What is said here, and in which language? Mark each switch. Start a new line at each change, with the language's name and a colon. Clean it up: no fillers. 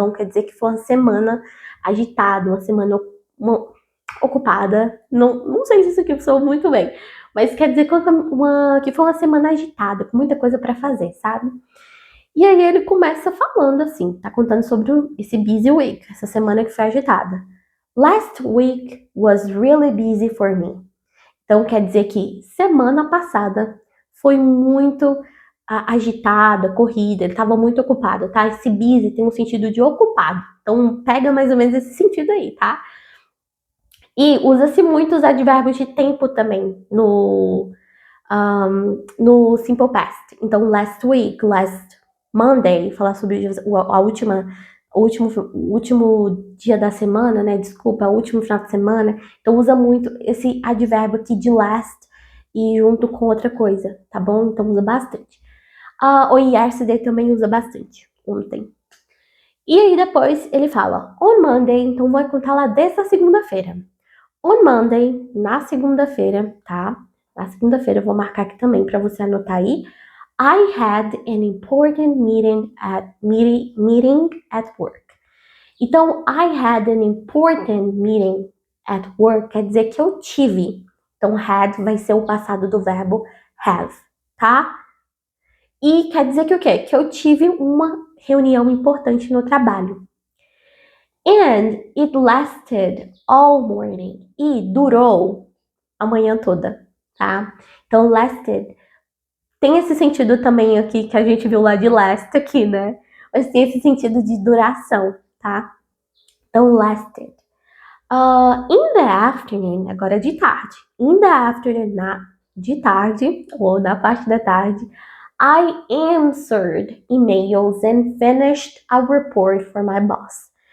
Portuguese: Então quer dizer que foi uma semana agitada, uma semana ocupada. Não sei se isso aqui soou muito bem, mas quer dizer que foi uma semana agitada, com muita coisa para fazer, sabe? E aí ele começa falando assim, tá contando sobre esse busy week, essa semana que foi agitada.
English: Last week was really busy for me.
Portuguese: Então quer dizer que semana passada foi muito agitada, corrida, ele estava muito ocupado, tá? Esse busy tem um sentido de ocupado. Então pega mais ou menos esse sentido aí, tá? E usa-se muito os advérbios de tempo também no simple past. Então last week, last Monday, falar sobre a última o último dia da semana, né? Desculpa, o último final de semana. Então usa muito esse advérbio aqui de last e junto com outra coisa, tá bom? Então usa bastante. O yesterday também usa bastante, ontem. E aí depois ele fala
English: on Monday,
Portuguese: então vai contar lá desde a segunda-feira.
English: On Monday,
Portuguese: na segunda-feira, tá? Na segunda-feira eu vou marcar aqui também para você anotar aí.
English: I had an important meeting at work. Então, I had an important meeting at work
Portuguese: quer dizer que eu tive. Então, had vai ser o passado do verbo have, tá? E quer dizer que o quê? Que eu tive uma reunião importante no trabalho.
English: And it lasted all morning.
Portuguese: E durou a manhã toda, tá? Então, lasted tem esse sentido também aqui que a gente viu lá de last aqui, né? Mas tem esse sentido de duração, tá? Então, lasted.
English: In the afternoon,
Portuguese: agora de tarde.
English: In the afternoon,
Portuguese: de tarde, ou na parte da tarde,
English: I answered emails and finished a report for my boss.